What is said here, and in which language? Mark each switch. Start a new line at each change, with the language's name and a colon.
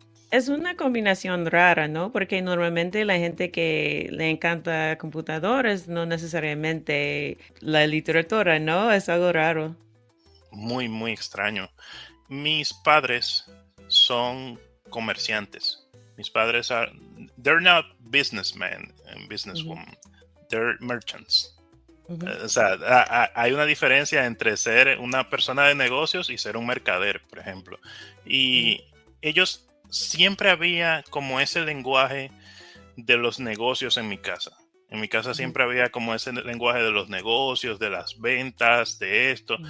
Spanish: Es una combinación rara, ¿no? Porque normalmente la gente que le encanta computadoras no necesariamente la literatura, ¿no? Es algo raro. Muy, muy extraño. Mis padres son comerciantes. Mis padres
English: they're not businessmen and businesswomen. They're merchants.
Spanish: O sea, hay una diferencia entre ser una persona de negocios y ser un mercader, por ejemplo. Y ellos siempre había como ese lenguaje de los negocios en mi casa. En mi casa siempre había como ese lenguaje de los negocios, de las ventas, de esto.